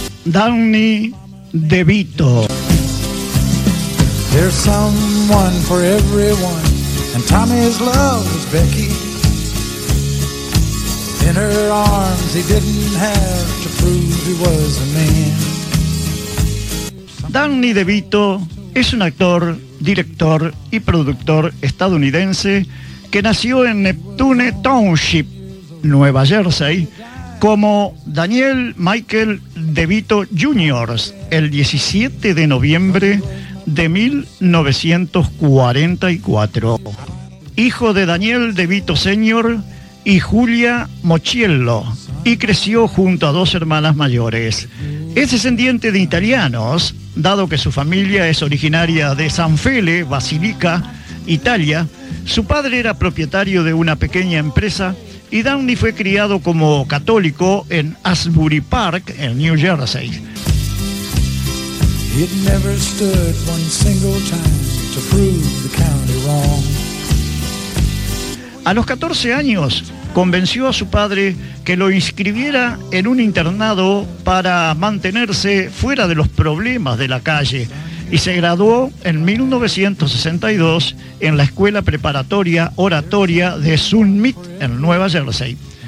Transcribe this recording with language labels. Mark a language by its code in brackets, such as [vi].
[en] Danny DeVito. There's someone for everyone, and Tommy's love was Becky. In her arms he didn't have to prove he was a man. [es] Danny DeVito es un actor, director y productor estadounidense que nació en Neptune Township, Nueva Jersey, como Daniel Michael DeVito Jr. el 17 de noviembre de 1944. Hijo de Daniel DeVito Sr. y Julia Mocciello, y creció junto a dos hermanas mayores. Es descendiente de italianos, dado que su familia es originaria de San Fele, Basilica, Italia. Su padre era propietario de una pequeña empresa y Danny fue criado como católico en Asbury Park, en New Jersey. [en] It never stood one single time to prove the county wrong. [es] A los 14 años, convenció a su padre que lo inscribiera en un internado para mantenerse fuera de los problemas de la calle, y se graduó en 1962 en la Escuela Preparatoria Oratoria de Summit en Nueva Jersey.